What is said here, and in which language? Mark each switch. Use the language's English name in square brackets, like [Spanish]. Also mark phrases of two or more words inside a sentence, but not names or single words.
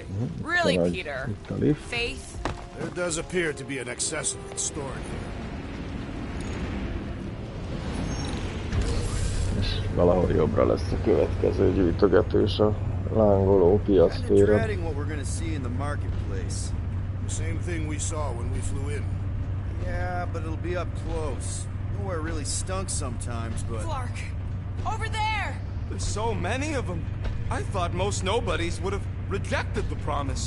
[English] Really, Peter? Faith? There does appear to be an accessory stored here. [Hungarian] És valahol jobbra lesz a következő gyűjtögetős a lángoló piactéren. [English] What we're gonna see in the marketplace. The same thing we saw when we flew in. Yeah, but it'll be up close. Nowhere really stunk sometimes, but... Clark! Over there! There's so many of them. I thought most nobodies would have rejected the promise.